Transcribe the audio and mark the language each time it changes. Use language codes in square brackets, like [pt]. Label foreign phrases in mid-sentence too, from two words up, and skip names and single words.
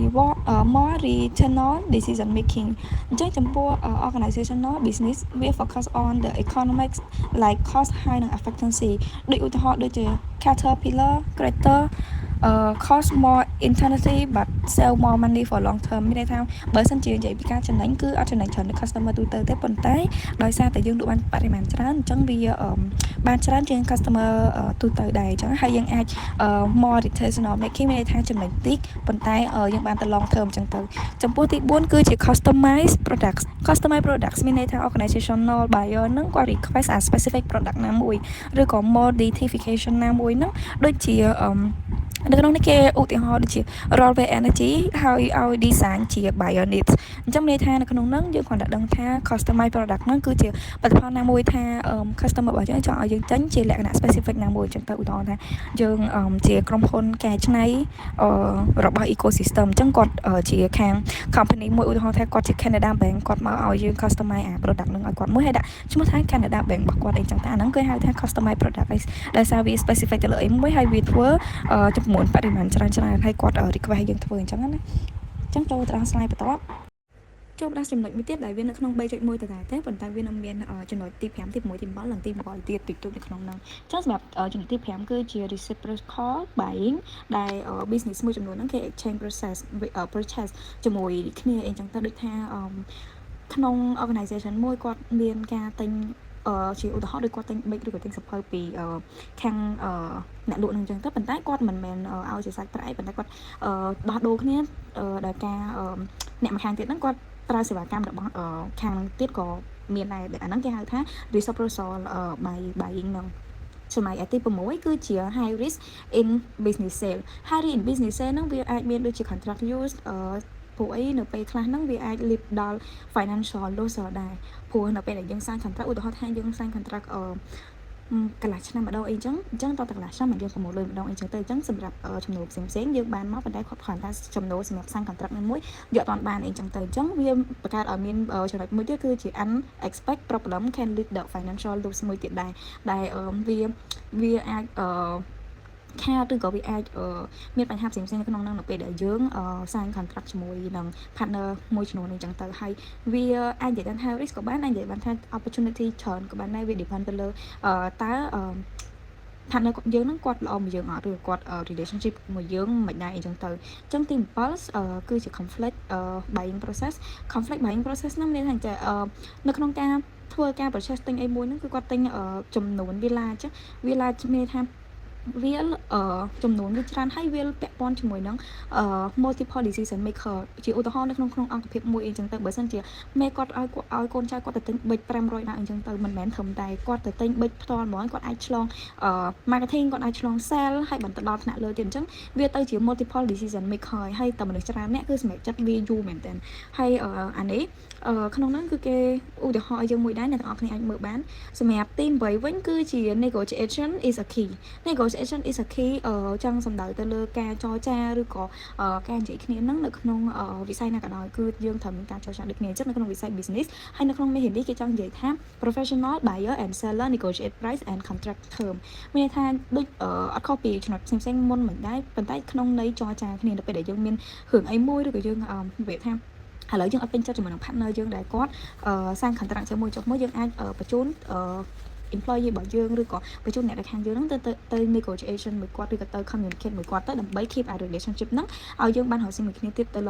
[en] 3 more regional decision making [km] អញ្ចឹងចំពោះ [en] organizational business វា focus on the economics like cost [km] ហើយនិង [en] efficiency [km] ដូចឧទាហរណ៍ដូចជា [en] Caterpillar Greater cost more intensity but sell more money for long term [km] មានន័យថាបើសិនជានិយាយពីការចំណេញគឺអត់ចំណេញច្រើនដល់ customer ទូទៅទេប៉ុន្តែដោយសារតែយើងលក់បានបរិមាណច្រើនអញ្ចឹងវាបានច្រើនជាង customer ទូទៅដែរអញ្ចឹងហើយយើងអាច [en] more regional making [km] មានន័យថាចំណេញតិចប៉ុន្តែយើងបានទៅ [en] long term [km] អញ្ចឹងទៅចំពោះទី4គឺជា [en] customized products [km] មានន័យថា [en] organizational buyer [km] ហ្នឹងគាត់ [en] request a specific product [km] ណាមួយឬក៏ modification ណាមួយហ្នឹងដូចជានៅក្នុងនេះគេឧទាហរណ៍ដូចជា Rollway Energy ហើយឲ្យ design ជា [en] buyer needs [km] អញ្ចឹងមានន័យថានៅក្នុងហ្នឹងយើងគ្រាន់តែដឹងថា [en] customize product [km] ហ្នឹងគឺជាផលិតផលណាមួយថា customer របស់យើងច ង់ឲ្យយើងចេញជាលក្ខណៈ specific ណាមួយអញ្ចឹងទៅឧទាហរណ៍ថាយើងជាក្រុមហ៊ុនកែច្នៃរបស់ ecosystem អញ្ចឹងគាត់ជាខាង company មួយឧទាហរណ៍ថាគាត់ជា Canada Bank គាត់មកឲ្យយើង [en] customize product [km] ហ្នឹងឲ្យគាត់មួយហើយដាក់ឈ្មោះថា Canada Bank របស់គាត់អីចឹងតែអាហ្នឹងគេហៅថា customize product ដោយសារវា specific ទៅលើអីមួយហើយវាធ្វើចំនួនបរិមាណច្រើនហើយគាត់ request ឲ្យយើងធ្វើអញ្ចឹងណាអញ្ចឹងចូលទៅដល់ slide បន្ទាប់ចូលដល់ចំណុចមួយទៀតដែលវានៅក្នុង 3.1 ទៅដែរ ទេប៉ុន្តែវានៅមានចំណុចទី5ទី6ទី7និងទី8ទៀតតិចតួចនៅក្នុងហ្នឹងអញ្ចឹងសម្រាប់ចំណុចទី5គឺជា [en] reciprocal buying [km] ដែល business មួយចំនួនហ្នឹងគេ [en] exchange purchase [km] ជាមួយគ្នាអីចឹងទៅដូចថាក្នុង organization មួយគាត់មានការទិញជាឧទា ហរណ៍ដូចគាត់ទិញប៊ិចឬក៏ទិញសភៅពីខាងអ្នកលក់នឹងអញ្ចឹងទៅប៉ុន្តែគាត់មិនមែនឲ្យជាសាច់ប្រាក់ប៉ុន្តែគាត់ដោះដូរគ្នាដោយការអ្នកម្ខាងទៀតហ្នឹងគាត់ប្រើសេវាកម្មរបស់ខាងទៀតក៏មានដែរអាហ្នឹងគេហៅថា [en] reciprocal buying [km] ហ្នឹងចំណែកទី6គឺជា [en] high risk in business sale [km] ហ្នឹងវាអាចមានដូចជា [en] contract use [km] ព្រោះអីនៅពេលខ្លះហ្នឹងវាអាច lead ដល់ [en] financial loss [km] ដែរព្រោះនៅពេលដែលយើង [en] sign contract [km] ឧទាហរណ៍ថាយើង [en] sign contract [km] កន្លះឆ្នាំម្ដងអីចឹងតតែកន្លះឆ្នាំ យើងប្រមូលលុយម្ដងអីចឹងទៅអញ្ចឹងសម្រាប់ចំណូលផ្សេងយើងបានមកប៉ុន្តែគាត់គ្រាន់តែចំណូលសម្រាប់ [en] sign contract [km] នឹងមួយយកអត់បានអីចឹងទៅអញ្ចឹងវាបង្កើតឲ្យ មានចំណុចមួយទៀតគឺជា [en] unexpected problem can lead to financial loss [km] មួយទៀតដែរវាអាចខាតឬក៏វាអាចមានបញ្ហាផ្សេងៗនៅក្នុងហ្នឹងនៅពេលដែលយើង [en] sign contract [km] ជាមួយនឹង partner មួយចំនួនអញ្ចឹងទៅហើយវាអាចនិយាយថា risk ក៏បានអាចនិយាយបានថា opportunity ច្រើនក៏បានដែរវា depend ទៅលើតើpartner យើងហ្នឹងគាត់ល្អមួយយើងអត់ឬគាត់ relationship មួយយើងមិនដែរអីចឹងទៅអញ្ចឹងទី 7គឺជា [en] conflict buying process conflict buying process [km] ហ្នឹងមានថានៅក្នុងការធ្វើការ purchase ទិញអីមួយហ្នឹងគឺគាត់ទិញចំនួនវាlarge មានថាវាចំនួនវាច្រើនហើយវាពាក់ព័ន្ធជាមួយនឹង [en] multiple decision maker [km] ជាឧទាហរណ៍នៅក្នុងអង្គភាពមួយអីចឹងទៅបើសិនជាមេគាត់ឲ្យកូនចៅគាត់ទៅទិញប៊ិច500ដងអីចឹងទៅមិនមែនត្រឹមតែគាត់ទៅទិញប៊ិចផ្ទាល់ហ្មងគាត់អាចឆ្លងmarketing គាត់អាចឆ្លង sale ហើយបន្តដល់ថ្នាក់ លើទៀតអញ្ចឹងវាទៅជា [en] multiple decision maker [km] ហើយតែមនុស្សច្រើនអ្នកគឺសម្រេចចិត្តវាយូរមែនតើហើយអានេះក្នុងហ្នឹងគឺគេឧទាហរណ៍ឲ្យយើងមួយដែរអ្នកទាំងអស់គ្នាអាចមើលបានសម្រាប់ទី8វិញគឺជា [en] negotiation is a key negotiation is a key [km] ចង់សំដៅទៅលើការចរចាឬក៏ការនិយាយគ្នាហ្នឹង នៅក្នុងវិស័យណាក៏ដោយគឺយើងត្រូវមានការចរចាដូចគ្នាអញ្ចឹងនៅក្នុងវិស័យ business ហើយនៅក្នុងមេរៀននេះគេចង់និយាយថា [en] professional buyer and seller negotiate price and contract term [km] មានន័យថាដូចអត់ខុសពីចំណុចផ្សេងៗមុនមិនដែរប៉ុន្តែក្នុងន័យ ចរចាគ្នានៅពេលដែលយើងមានរឿងអីមួយឬក៏យើងនិយាយថាឥឡូវយើងអត់ពេញចិត្តជាមួយនឹង partner យើងដែលគាត់សាង contract ជាមួយចុះមកយើងអាចបញ្ជូនemployee របស់យើងឬ ក៏បញ្ជូនអ្នកដែលខាងយើងហ្នឹងទៅ negotiation មួយគាត់ឬក៏ទៅ communicate មួយគាត់ទៅដើម្បី [en] keep a relationship [km] ហ្នឹងឲ្យយើងបានរកស៊ីមួយគ្នាទៀតទៅ